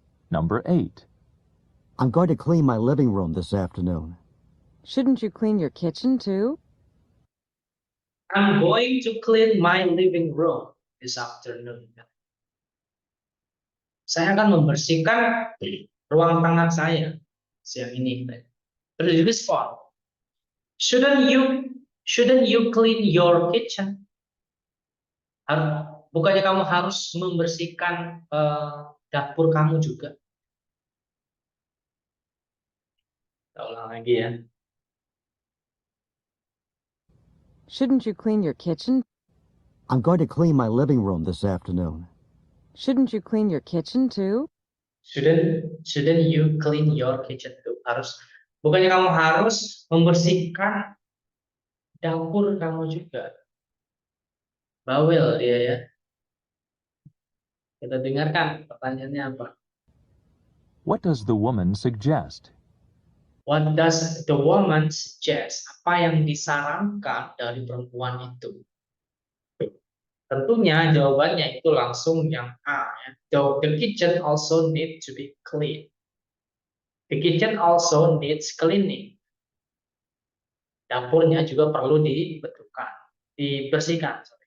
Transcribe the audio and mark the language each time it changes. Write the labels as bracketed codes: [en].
[en] Number 8. I'm going to clean my living room this afternoon. Shouldn't you clean your kitchen too? I'm going to clean my living room this afternoon. [id] Saya akan membersihkan ruang tengah saya siang ini. Terus direspon. [en] Shouldn't you clean your kitchen? [id] Bukannya kamu harus membersihkan dapur kamu juga? Kita ulang lagi ya. [en] Shouldn't you clean your kitchen? I'm going to clean my living room this afternoon. Shouldn't you clean your kitchen too? Shouldn't you clean your kitchen too? [id] Bukannya kamu harus membersihkan dapur kamu juga? Bawel dia ya. Kita dengarkan pertanyaannya apa. [en] What does the woman suggest? What does the woman suggest? [id] Apa yang disarankan dari perempuan itu? Tentunya jawabannya itu langsung yang A. Ya. [en] The kitchen also need to be clean. The kitchen also needs cleaning. [id] Dapurnya juga perlu dibersihkan.